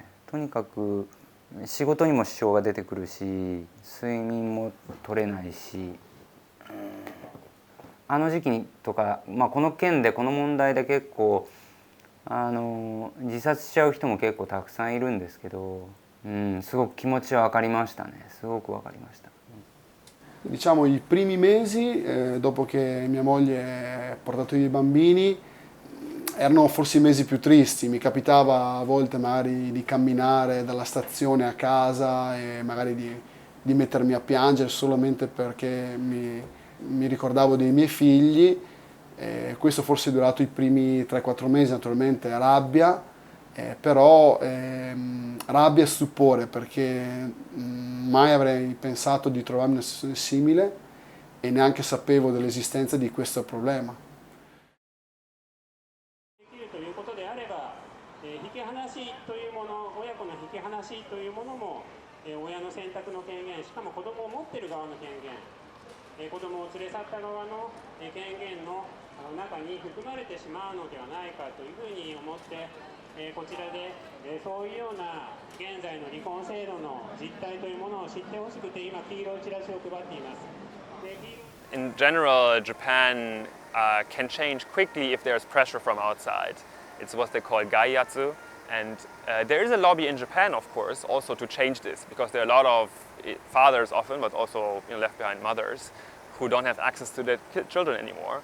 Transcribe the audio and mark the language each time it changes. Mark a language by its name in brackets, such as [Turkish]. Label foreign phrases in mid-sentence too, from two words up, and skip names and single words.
[Japanese] とにかく仕事にも支障が出てくるし、睡眠も取れないし、あの時期にとか、この件でこの問題で結構自殺しちゃう人も結構たくさんいるんですけど、すごく気持ちは分かりましたね。すごく分かりました。 [Italian] Diciamo i primi mesi, dopo che mia moglie ha portato via i bambini, erano forse i mesi più tristi. Mi capitava a volte magari di camminare dalla stazione a casa e magari di mettermi a piangere solamente perché mi ricordavo dei miei figli. Questo forse è durato i primi 3-4 mesi, naturalmente rabbia, però rabbia e stupore, perché mai avrei pensato di trovarmi in una situazione simile e neanche sapevo dell'esistenza di questo problema. [Japanese] 子供を連れ去った側の権限の中に含まれてしまうのではないかというふうに思って、こちらでそういうような現在の離婚制度の実態というものを知ってほしくて今黄色いチラシを配っています。 [English] In general, Japan can change quickly if there's pressure from outside. It's what they call gaiyatsu. And there is a lobby in Japan, of course, also to change this, because there are a lot of fathers often, but also left behind mothers, who don't have access to their children anymore.